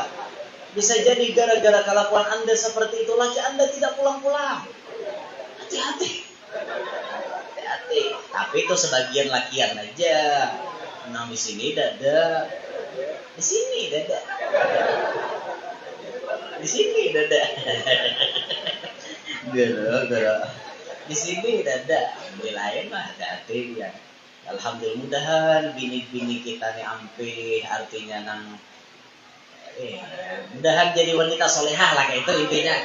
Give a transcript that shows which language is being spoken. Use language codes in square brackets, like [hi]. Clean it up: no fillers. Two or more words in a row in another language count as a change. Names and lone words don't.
[id] Bisa jadi gara-gara kelakuan Anda seperti itu laki Anda tidak pulang-pulang. Hati-hati. Tapi itu sebagian lakian aja. Nah di sini dada. Di sini dada. Di sini dada. Gara-gara. Di sini dada. Di lain mah hati-hati ya. Alhamdulillah mudahan bini-bini kita nih ampe artinya nang mudahan jadi wanita solehah lah kayak itu intinya.